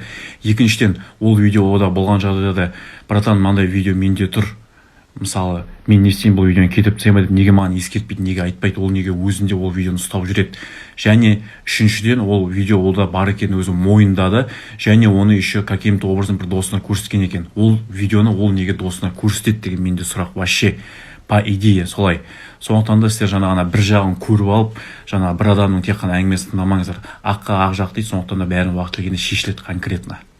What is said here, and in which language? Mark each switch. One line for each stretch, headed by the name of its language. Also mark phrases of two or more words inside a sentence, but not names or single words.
Kazakh: Екіншіден, ол видеода болған жағдайда, братан, мынандай видео менде тұр. Мысалы, мен не істеймін бұл видеоны кетіп тастаймын деп, неге маған ескертпейді, неге айтпайды, ол неге өзінде ол видеоны ұстап жүреді. Және үшіншіден, ол видео олда бар екенін өзі мойындады, және оны
Russian: еще каким-то образом
Kazakh: бір досына көрсеткен екен. Ол видеоны ол неге досына көрсетеді деген менде сұрақ вообще.
Russian: По идее, солай.
Kazakh: Сондықтан да сіздер жаңа бір жағын көріп алып, жаңа бір адамның тек қана әңгімесін тыңдамаңыздар. Аққа ақ жақ дейді, сондықтан да бәрін уақыт келгенде шешіледі конкретно.